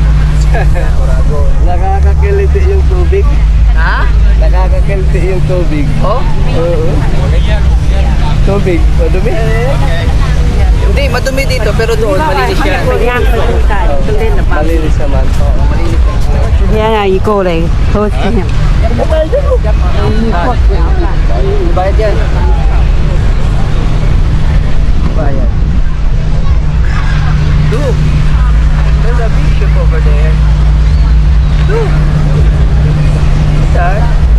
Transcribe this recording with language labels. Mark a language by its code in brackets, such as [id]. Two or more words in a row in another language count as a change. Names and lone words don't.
[tl] Sakurago. Nakakakiliti yung tubig. Ha? Nakakakiliti yung tubig. Oh? Oo. Tubig. Madumi. Hindi, madumi dito, pero doon, malinis yan. Malinis naman. Oo, malinis yan. [zh] 天啊，一个嘞，好甜。 [tl] Bayad yan. Bayad. [en] Look, there's a bishop over there. Look. Sir.